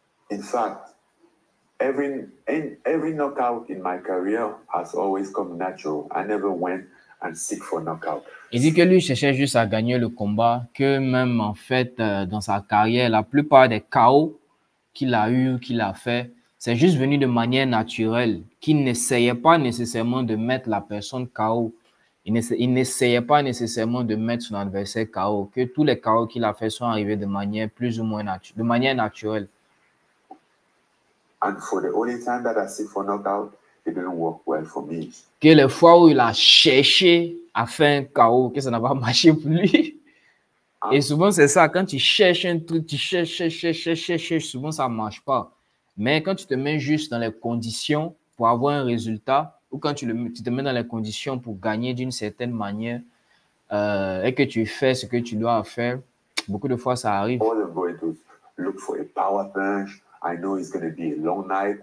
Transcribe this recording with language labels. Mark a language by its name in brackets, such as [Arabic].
[English] In fact, every knockout in my career has always come natural. I never went and seek for knockout. [French] Il dit que lui cherchait juste à gagner le combat, que même en fait dans sa carrière, la plupart des KO qu'il a eu, qu'il a fait, c'est juste venu de manière naturelle, qu'il n'essayait pas nécessairement de mettre la personne KO. Il n'essayait pas nécessairement de mettre son adversaire KO, que tous les KO qu'il a fait sont arrivés de manière plus ou moins naturelle. [English] And for the only time that I seek for knockout, it didn't work well for me. [French] Que les fois où il a cherché à faire un KO, que ça n'a pas marché pour lui. Et souvent, c'est ça, quand tu cherches un truc, tu cherches, souvent ça ne marche pas. Mais quand tu te mets juste dans les conditions pour avoir un résultat, ou quand tu te mets dans les conditions pour gagner d'une certaine manière, et que tu fais ce que tu dois faire, beaucoup de fois, ça arrive. [English] All I'm going to look for a power punch. I know it's going to be a long night.